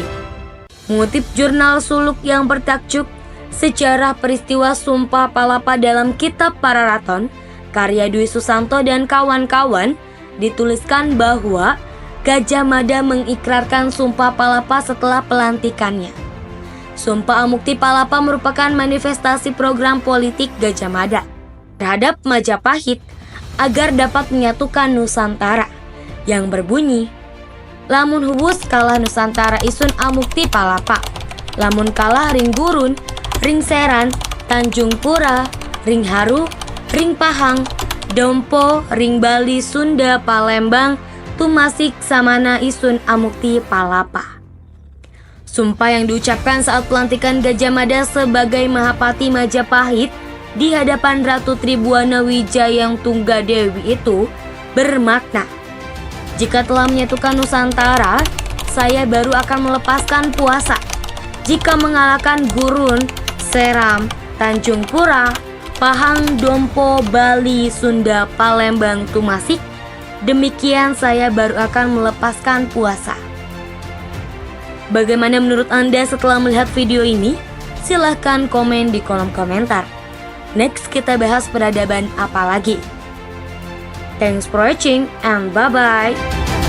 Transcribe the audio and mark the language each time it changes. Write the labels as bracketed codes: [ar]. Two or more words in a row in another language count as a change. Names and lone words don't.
[id] Mengutip jurnal suluk yang bertajuk Sejarah Peristiwa Sumpah Palapa dalam Kitab Pararaton, karya Dwi Susanto dan kawan-kawan, dituliskan bahwa Gajah Mada mengikrarkan Sumpah Palapa setelah pelantikannya. Sumpah Mukti Palapa merupakan manifestasi program politik Gajah Mada terhadap Majapahit agar dapat menyatukan Nusantara yang berbunyi, [kaw] Lamun Huwus kalah Nusantara isun amukti palapa. Lamun kalah ring Gurun, ring Seran, Tanjung Pura, ring Haru, ring Pahang, Dompo, ring Bali, Sunda, Palembang, Tumasik, Samana isun amukti palapa. [id] Sumpah yang diucapkan saat pelantikan Gajah Mada sebagai Mahapati Majapahit di hadapan Ratu Tribuana Wijayang Tunggadewi itu bermakna, jika telah menyatukan Nusantara, saya baru akan melepaskan puasa. Jika mengalahkan Gurun, Seram, Tanjung Pura, Pahang, Dompo, Bali, Sunda, Palembang, Tumasik, demikian saya baru akan melepaskan puasa. Bagaimana menurut Anda setelah melihat video ini? Silahkan komen di kolom komentar. Next kita bahas peradaban apa lagi. [en] Thanks for watching and bye-bye.